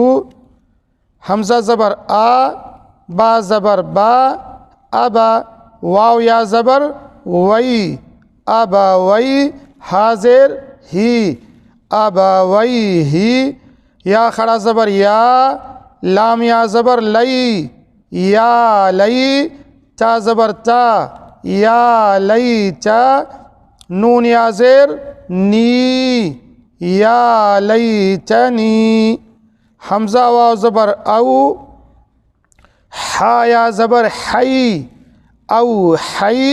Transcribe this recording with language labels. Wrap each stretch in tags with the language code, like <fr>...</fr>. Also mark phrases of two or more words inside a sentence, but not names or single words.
<pa>حمزہ زبر آ، با زبر با، ابا. واو یا زبر وی، ابا وی. حاضر ہی، ابا وی ہی. یا کھڑا زبر یا، لام یا زبر لئی، یا لئی. تا زبر تا، یا لئی تا. نون یا زیر نی، یا لئی تنی. حمزہ واو زبر او، حا یا زبر حی، او حی.</pa>